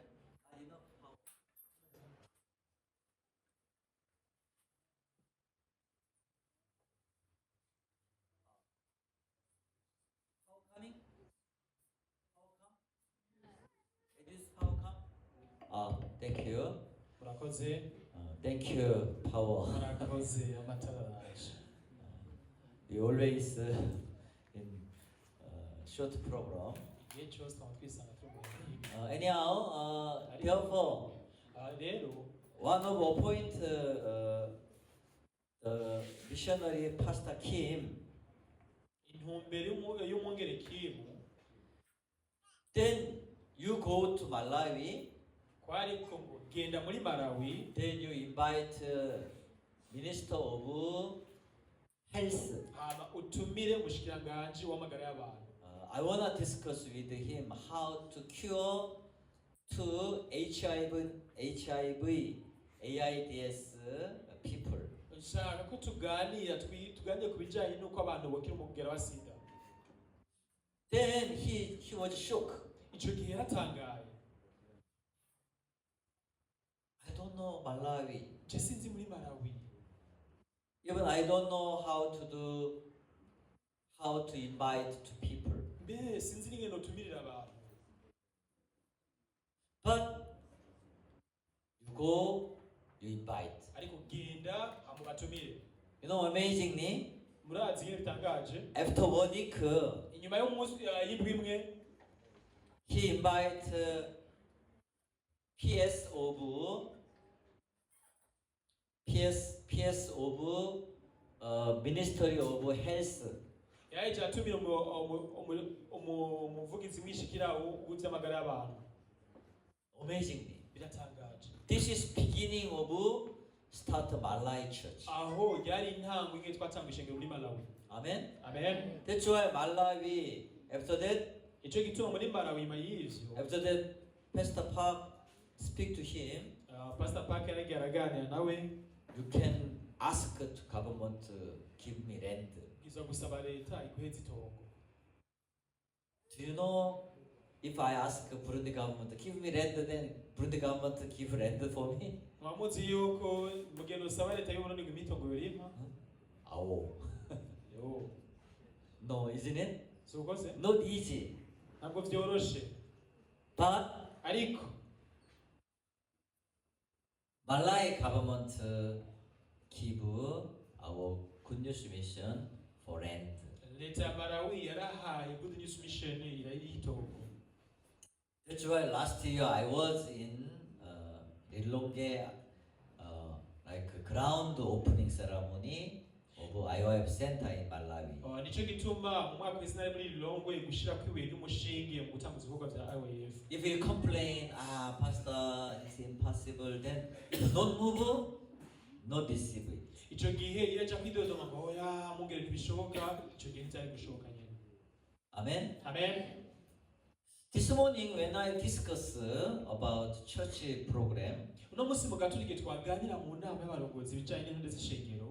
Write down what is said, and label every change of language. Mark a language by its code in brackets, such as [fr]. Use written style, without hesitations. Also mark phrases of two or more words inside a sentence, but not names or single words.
[en] Not enough power. How coming? How come? It is how come? Thank you. [rn] murakoze [en] Thank you, Power. [rn] murakoze amatara araje. [en] We always in short program. [rn] igihe cyose twaba twisanga turi mu bihe [en] Anyhow, therefore, [rn] rero [en] one of appoint the missionary Pastor Kim. [rn] Intumbero y'umwungere Kim [en] Then you go to Malawi. [rn] kwari ko ngo genda muri Malawi, [en] Then you invite Minister of Health. [rn] hama utumire umushikiranganje w'amagara y'abantu. [en] I want to discuss with him how to cure to HIV, AIDS people. [rn] Nshaka ko tuganira tuganire ku bijanye n'uko abantu bokira umugera wa sida. [en] Then he was shocked. [rn] Ico gihe yaratangaye, [en] I don't know Malawi. [rn] je sinzi muri Malawi, [en] Even I don't know how to invite to people. [rn] mbe sinzi n'ingene notumirira abantu. [en] But you go, you invite. [rn] Ariko genda hama ubatumire. [en] You know, amazingly, [rn] Murazi ingene bitangaje, [en] after 1 week, [rn] inyuma y'umunsi y'indwi imwe [en] he invite PS of Ministry of Health. [rn] yaje atumira umuvugizi mwishikiraho w'ivy'amagara y'abantu. [en] Amazingly, [rn] Biratangaje. [en] This is beginning of start Malay church. [rn] aho yari intango imwe twatanga ishengero muri Malawi. [en] Amen. [rn] Amen. [en] That's why Malawi, after that, [rn] Ico gituma muri Malawi nyuma y'ivyo [en] after that, Pastor Park speak to him. [rn] Pastor Park yari araganira nawe [en] You can ask to government to give me land. [rn] izo gusaba leta iguheza itongo. [en] Do you know if I ask Burundi government to give me land, then Burundi government to give land for me? [rn] Mwamuzi yuko mugendo usaba leta y'u Burundi ngo imitongo yorimpa? [en] Oh, [rn] Yo. [en] no, isn't it? [rn] Sukoze? [en] Not easy. [rn] Ntabwo vyoroshe. [en] But [rn] Ariko [en] Malay government give our Good News Mission for land. [rn] leta ya Malawi yarahaye Good News Mission irayitongo. [en] That's why last year I was in Lilongwe, like a ground opening ceremony of IOF Center in Malawi. [rn] Nico gituma mu mwaka w'izina muri Lilongwe gushira kwibuye ry'umushinge mu gutanguza ibikorwa vya IOF. [en] If you complain, Pastor, it's impossible, then if don't move, not receive it. [rn] Ico gihe iraja kwidodoma ngo oya mungere ntibishoboka, ico gihe ntitari gushoboka nyene. [en] Amen. [rn] Amen. [en] This morning when I discuss about church program, [rn] Uno musi mu gaturike twaganira mu nama y'abarongozi bijanye n'intonde z'ishengero.